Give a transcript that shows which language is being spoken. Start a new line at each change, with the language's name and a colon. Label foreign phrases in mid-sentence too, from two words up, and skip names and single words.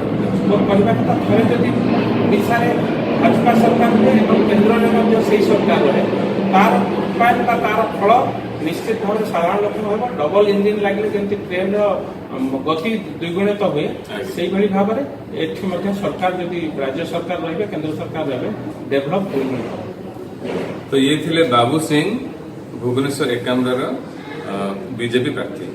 Odia: ମୋର କହିବା କଥା ଥରେ ଯଦି ଓଡ଼ିଶାରେ ଭାଜପା ସରକାର ହୁଏ ଏବଂ କେନ୍ଦ୍ରରେ ମଧ୍ୟ ସେଇ ସରକାର ରହେ ତାର ରୂପାୟନ ବା ତାର ଫଳ ନିଶ୍ଚିତ ଭାବରେ ସାଧାରଣ ଲୋକଙ୍କୁ ହେବ।
English: double engine
Odia: ଲାଗିଲେ ଯେମିତି ଟ୍ରେନର ଗତି ଦ୍ୱିଗୁଣିତ ହୁଏ ସେଇଭଳି ଭାବରେ ଏଠି ମଧ୍ୟ ସରକାର ଯଦି ରାଜ୍ୟ ସରକାର ରହିବେ କେନ୍ଦ୍ର ସରକାର ରହିବେ ଡେଭଲପ ହୋଇନି।
Hindi: तो ये थे बाबू सिंह भुवनेश्वर एकाम्र बीजेपी प्रार्थी।